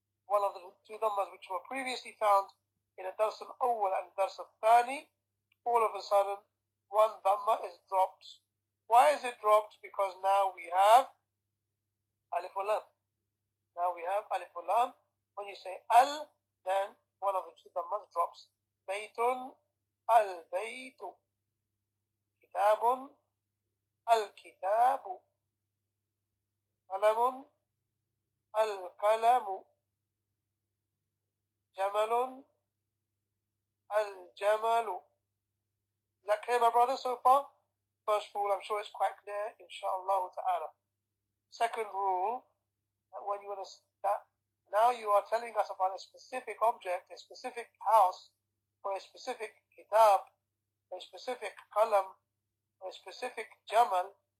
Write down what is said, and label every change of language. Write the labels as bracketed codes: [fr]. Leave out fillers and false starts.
[en] One of the two dhammas which were previously found in a dars al-awwal and dars al-thani, all of a sudden one dhamma is dropped. Why is it dropped? Because now we have alif or lam. Now we have alif or lam. When you say al, then one of the two dhammas drops. Baytun [ar] البيت كتاب الكتاب قلم القلم جمل الجمل. [en] Is that clear, my brother, so far? First rule, I'm sure it's quite clear, inshallah ta'ala. Second rule, that when you want to, that now you are telling us about a specific object, a specific house, or a specific kitab, a specific qalam, or a specific jamal.